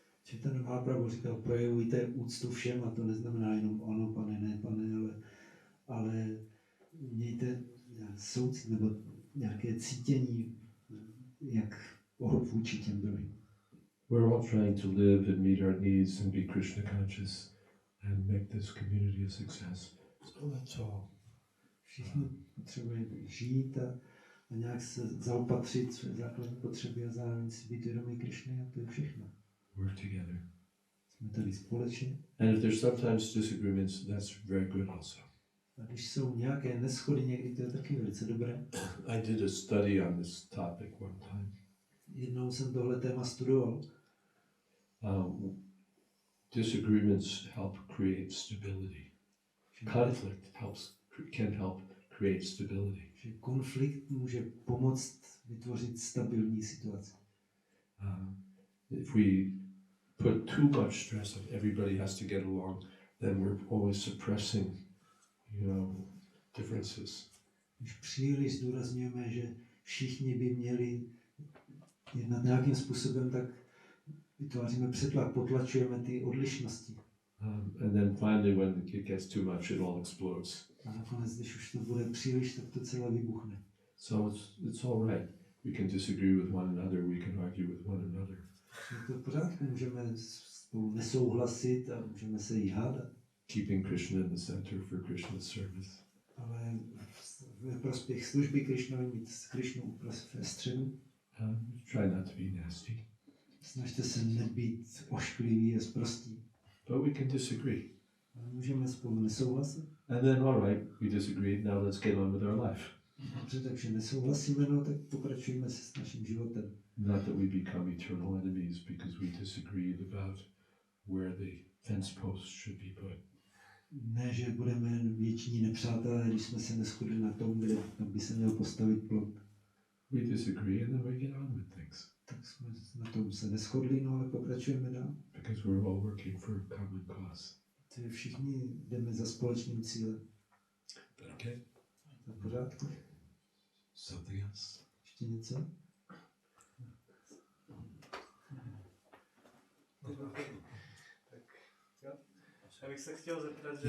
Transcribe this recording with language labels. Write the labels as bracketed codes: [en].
[cs] Chaitanya Mahaprabhu říkal, projevujte úctu všem, a to neznamená jenom ano, pane, ne, pane, ale mějte soucit nebo nějaké cítění, jak vůči těm druhým. [en] We're all trying to live and meet our needs and be Krishna conscious and make this community a success. So that's all. [cs] Všichni potřebujeme žít a nějak se zaopatřit své základní potřeby a zároveň si být vědomí Krishny, a to je všechno. [en] Work together. [cs] Jsme tady společně. [en] And if there's sometimes disagreements, that's very good also. [cs] A když jsou nějaké neschody někdy, to je taky velice dobré. [en] I did a study on this topic one time. [cs] Jednou jsem tohle téma studoval. [en] Disagreements help create stability. Conflict can help create stability. [cs] Že konflikt může pomoct vytvořit stabilní situaci. [en] If we put too much stress on everybody has to get along, then we're always suppressing, differences. [cs] Když příliš zdůrazňujeme, že všichni by měli jednat nějakým způsobem, tak vytváříme přetlak, potlačujeme ty odlišnosti. [en] And then finally, when it gets too much, it all explodes. [cs] A nakonec, když už to bude příliš, tak to celé vybuchne. [en] So it's all right. We can disagree with one another. We can argue with one another. [cs] Je to v pořádku, můžeme spolu nesouhlasit a můžeme se jí hádat. [en] Keeping Krishna in the center for Krishna's service. [cs] Ale ve prospěch služby Krishnovi mít Krishnu ve středu. [en] Try not to be nasty. [cs] Snažte se nebýt ošklivý a sprostý. [en] But we can disagree. [cs] Ale můžeme spolu nesouhlasit. [en] And then, all right, we disagree. Now let's get on with our life. [cs] Dobře, takže nesouhlasíme, no tak pokračujeme se s naším životem. [en] Not that we become eternal enemies because we disagreed about where the fence posts should be put. [cs] Ne, že budeme věční nepřátelé, když jsme se neshodli na tom, kde by se měl postavit plot. [en] We disagree and then we get on with things. [cs] Tak jsme na tom se neshodli, no ale pokračujeme dál. [en] Because we're all working for a common cause. [cs] Takže všichni jdeme za společným cílem. [en] Okay. [cs] To je v pořádku? [en] Something else? [cs] Ještě něco? Já bych se chtěl zeptat, že...